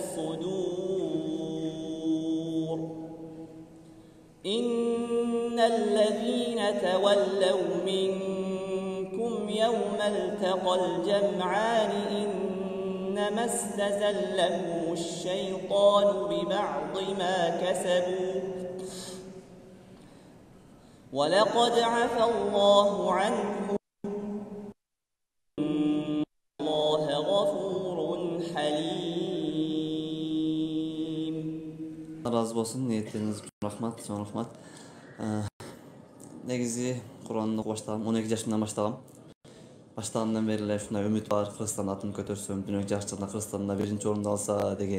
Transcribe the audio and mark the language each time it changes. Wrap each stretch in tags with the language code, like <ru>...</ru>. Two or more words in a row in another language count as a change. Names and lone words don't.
<ar>الصدور إن الذين تولوا منكم يوم التقى الجمعان إنما استزلهم الشيطان ببعض ما كسبوا ولقد عفى الله عنهم الله غفور حليم.</ar> <ky>Разы болсын, ниеттериңиз үчүн рахмат, чоң рахмат. Негизи Куранды окуп баштагам, 12 жашымдан баштагам. Баштагандан бери эле ушундай үмүт бар, Кыргызстанда атын көтөрсөм, дүйнөлүк жарыштарда Кыргызстанда 1-орунду алса деген.</ky>